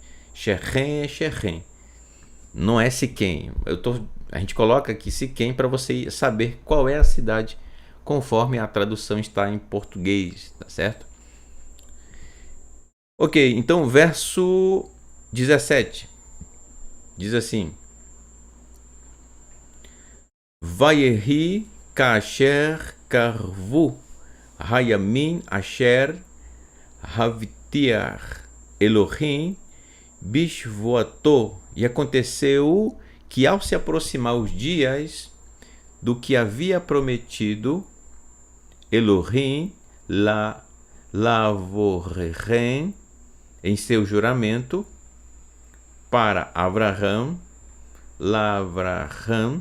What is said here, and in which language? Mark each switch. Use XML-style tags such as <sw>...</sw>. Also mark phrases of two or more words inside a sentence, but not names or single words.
<pt>Shechem é Shechem, não é Siquém. A gente coloca aqui Siquém para você saber qual é a cidade conforme a tradução está em português, tá certo? Ok, então verso 17 diz assim:</pt> <he>ויהי כאשר קרבו הימים אשר הבטיח אלהים בשבועתו,</he> <pt>e aconteceu que ao se aproximar os dias do que havia prometido Elohim lavorem em seu juramento para Avraham, Lavraham,</pt>